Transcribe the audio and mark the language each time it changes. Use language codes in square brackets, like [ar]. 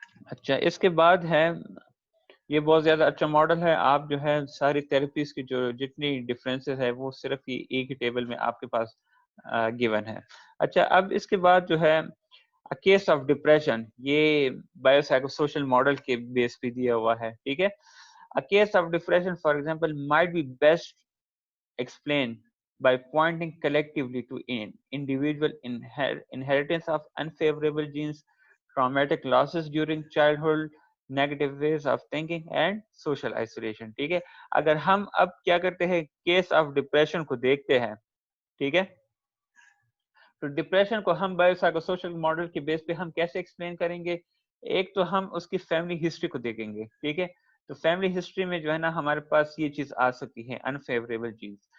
[ur] اچھا اس کے بعد ہے یہ بہت زیادہ اچھا ماڈل ہے. آپ جو ہے ساری تھراپیز کی جو جتنی ڈفرینسز ہے وہ صرف یہ ایک ہی ٹیبل میں آپ کے پاس گیون ہے. اچھا اب اس کے بعد جو ہے کیس آف ڈپریشن یہ بایو سائیکو سوشل ماڈل کے بیس پہ دیا ہوا ہے. ٹھیک ہے. [en] Case of depression for example might be best explained by pointing collectively to individual inheritance of unfavorable genes, traumatic losses during childhood, negative ways of thinking and social isolation. [ur] ٹھیک ہے. اگر ہم اب کیا کرتے ہیں کیس آف ڈپریشن کو دیکھتے ہیں. ٹھیک ہے. تو ڈپریشن کو ہم بایو سائیکو سوشل ماڈل کے بیس پہ ہم کیسے ایکسپلین کریں گے. ایک تو ہم اس کی فیملی ہسٹری کو دیکھیں گے. ٹھیک ہے. تو فیملی ہسٹری میں جو ہے نا ہمارے پاس یہ چیز آ سکتی ہے انفیوریبل چیز.